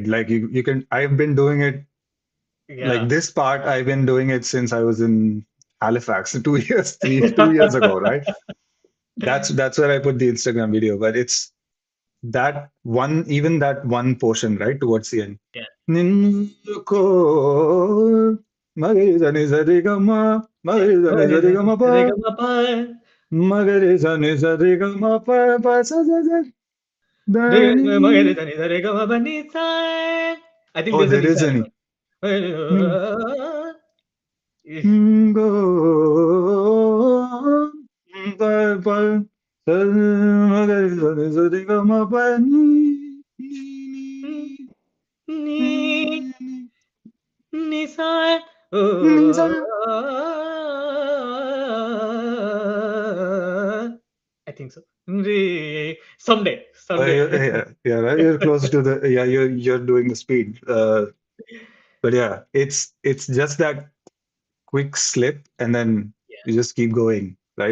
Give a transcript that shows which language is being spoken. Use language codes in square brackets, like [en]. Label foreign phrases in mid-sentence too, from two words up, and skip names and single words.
[en] Like you can, I've been doing it like Yeah. this part, I've been doing it since I was in Halifax 2 years, 2 years ago, right? That's where I put the Instagram video, but it's that one, even that one portion, right, towards the end. Yeah. ನಿಂದುಕೋ ಮಗರಿ ಧನಿ ಸರಿ ಗಮ Yeah. ಮಗರಿ ಧನಿ ಸರಿ ಗಮ ಪ ಮಗರಿ ಧನಿ ಸರಿ ಗಮ ಪ ಪ ಸ ಸ ಸ ಧನಿ. I think Oh, there's a there Nisa is as any. well. Go pa pa sa magari ಧನಿ ಸರಿ ಗಮ ಪ ni ni Ni ni Nisa. ni sa. I think so. Someday, someday. Yeah, yeah, right. You're close to the yeah. You're doing the speed. But yeah, it's just that quick slip, and then you just keep going, right?